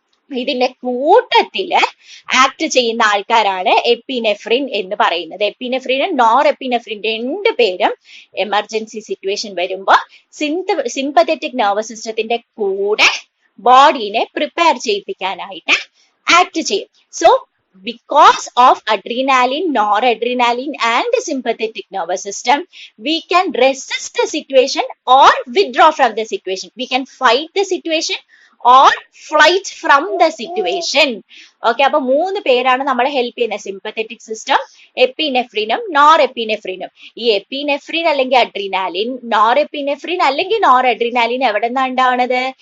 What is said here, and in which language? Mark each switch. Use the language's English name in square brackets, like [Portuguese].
[Malayalam] ഇതിന്റെ കൂട്ടത്തില് ആക്ട് ചെയ്യുന്ന ആൾക്കാരാണ് എപ്പിനെഫ്രിൻ എന്ന് പറയുന്നത്. എപ്പിനെഫ്രിനും നോർ എപ്പിനെഫ്രിൻ രണ്ട് പേരും എമർജൻസി സിറ്റുവേഷൻ വരുമ്പോ സിമ്പത്തറ്റിക് നെർവസ് സിസ്റ്റത്തിന്റെ കൂടെ ബോഡീനെ പ്രിപ്പയർ ചെയ്യിപ്പിക്കാനായിട്ട് ആക്ട് ചെയ്യും. [English] So because of adrenaline, noradrenaline and sympathetic nervous system, we can resist the situation or withdraw from the situation. We can fight the situation or flight from the situation. [Malayalam] Okay, അപ്പൊ 3 പേരാണ് നമ്മളെ help ചെയ്യുന്നത്. Sympathetic system, എപ്പിനെഫ്രിനും nor എപ്പിനെഫ്രിനും. ഈ epinephrine അല്ലെങ്കിൽ adrenaline, nor epinephrine അല്ലെങ്കിൽ nor adrenaline എവിടെ നിന്നാണ് ഉണ്ടാവുന്നത്?